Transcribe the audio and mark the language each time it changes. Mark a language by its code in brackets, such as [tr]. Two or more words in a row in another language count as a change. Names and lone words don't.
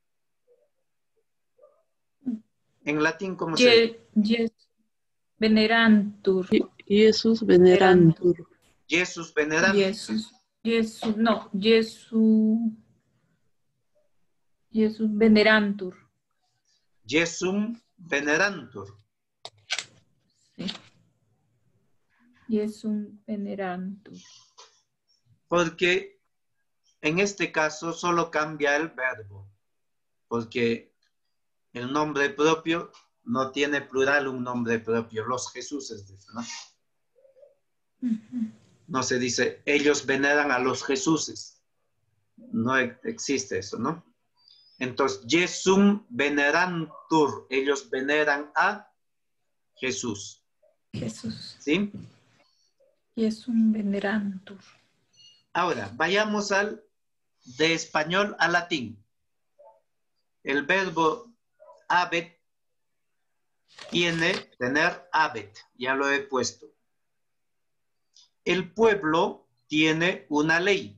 [es] En latín, ¿cómo se dice? Venerantur. [la] Jesús venerantur. Jesús venerantur. Jesús, no, Jesús venerantur. Jesum venerantur. Sí. Jesús venerantur. [es] Porque en este caso solo cambia el verbo. Porque el nombre propio no tiene plural un nombre propio. Los Jesuses, ¿no? No se dice, ellos veneran a los Jesuses. No existe eso, ¿no? Entonces, [la] Jesum venerantur. [es] Ellos veneran a Jesús. Jesús. ¿Sí? [la] Jesum venerantur. [es] Ahora, vayamos de español a latín. El verbo habet tiene tener habet. Ya lo he puesto. El pueblo tiene una ley.